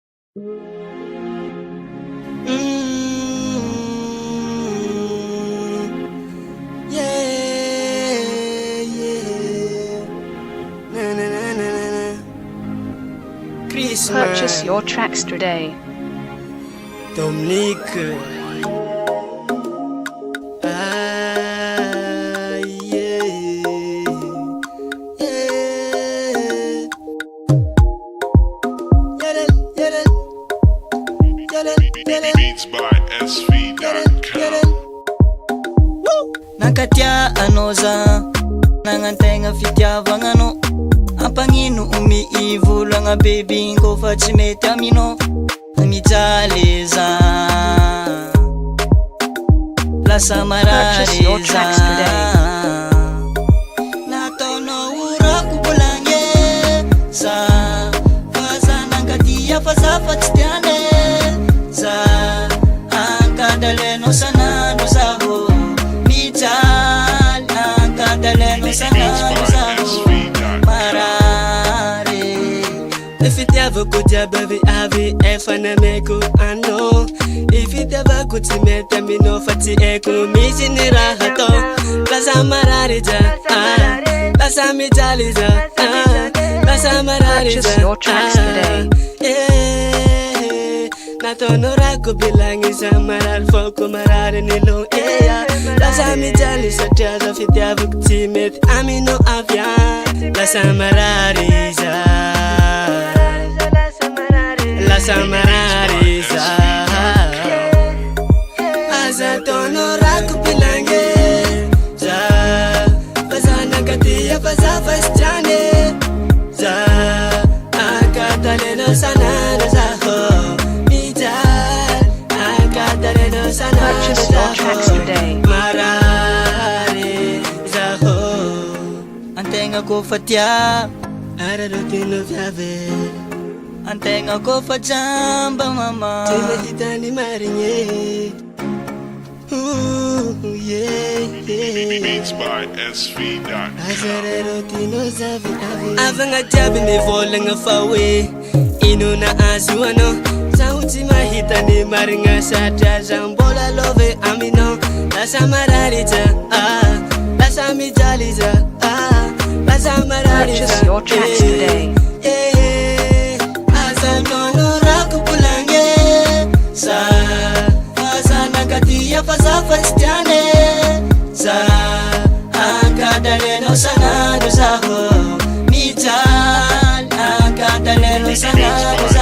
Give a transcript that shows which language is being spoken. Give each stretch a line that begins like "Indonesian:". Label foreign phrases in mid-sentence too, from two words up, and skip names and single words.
English: Yeah, yeah. Na na na na na na. Christmas. Purchase your tracks today. Dominique. Yeah. Yeah. Beats by SV.com.
Malagasy: Nakatia anoza nangantenga fitiavagnano ampagnino umiivulagna baby kofa tsy mety amino mijaleza lasa
English: Purchase your tracks
Malagasy: marareza
English: today.
Malagasy: nataonao urako bolange za faza nankatia fazafa tsy tiane za ankadaleno sanandro zaho mijaly ankadaleno sanandro zaho marare Ifitiavako jiaby avy efa nameko ano Ifitiavako tsy mety amino fa tsy haiko misy ny raha atao lasa marary ja lasa mijaly ja lasa marary
English: Purchase
Malagasy: ja
English: your tracks today.
Malagasy: Nataonao rako bilagny za marary foko marary nilo lasa mijaly satria za fitiavako tsy mety amino avy lasa marary za lasa marary za aza taonao rako bilange za faza nankatia faza fasitrane za ankataleno sanandro zaho mijaly ankataleno sanandro
English: Purchase your tracks
Malagasy: zaho
English: today.
Malagasy: marary zaho antegna kofa tia ararotino viave antegna kofa jamba mama tsy mahitany marigny
English: Beats by SV.com.
Malagasy: azararotino zavy avagna jiaby mivolagna fa hoe ino na azo anao zaho tsy mahita ny marigna satria za mbola love amino lasa marary ja lasa mijaly ja lasa marary
English: Purchase your tracks today.
Malagasy: aza nono rako bolange za faza nankatia faza fasitrane za ankadaleno sanandro zaho mijaly ankadaleno sanandro